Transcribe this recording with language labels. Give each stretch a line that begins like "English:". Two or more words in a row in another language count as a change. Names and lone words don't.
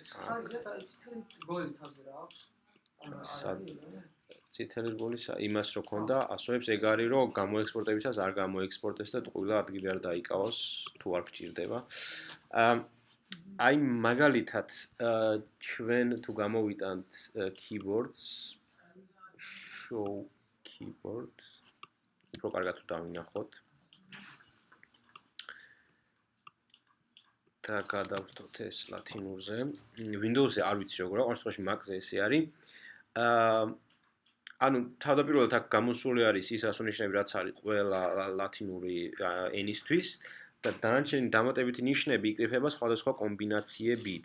Georgian: წითელი რგოლის იმას რო ქონდა, ასოებს ეგ არის, რომ გამოექსპორტებისას არ გამოექსპორტდეს და ტყუილა ადგილი არ დაიკავოს, თუ არ გჭირდება. აი მაგალითად, ჩვენ თუ გამოვიტანთ
English: keywords, show keywords,
Georgian: უფრო კარგად თუ დავინახოთ. და გადავხდოთ ეს ლათინურზე. Windows-ზე არ ვიცი როგორ, ყოველ შემთხვევაში Mac-ზე ესე არის. ანუ თავდაპირველად აქ გამოსული არის ის ასონიშნები, რაც არის ყველა ლათინური ენისთვის და დანარჩენი დამატებითი ნიშნები იკრიფება სხვადასხვა კომბინაციებით.